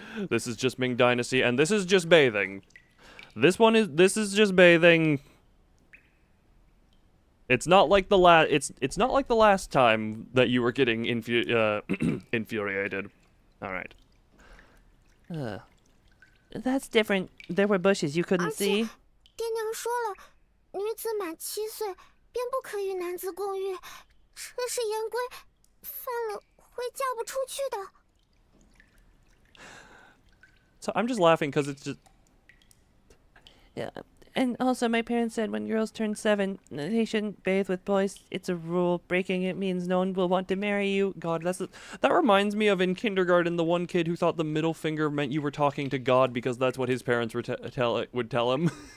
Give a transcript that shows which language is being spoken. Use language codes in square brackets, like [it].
[en] This is just Ming Dynasty, and this is just bathing. This is just bathing. It's not like the it's not like the last time that you were getting infuriated. All right. That's different. There were bushes you couldn't see. [zh] 爹娘说了，女子满7岁便不可与男子共浴，这是严规，犯了会嫁不出去的。 [en] So I'm just laughing because it's just. Yeah. And also, my parents said when girls turn 7, they shouldn't bathe with boys. It's a rule. Breaking it means no one will want to marry you. God, that reminds me of in kindergarten, the one kid who thought the middle finger meant you were talking to God because that's what his parents would tell him.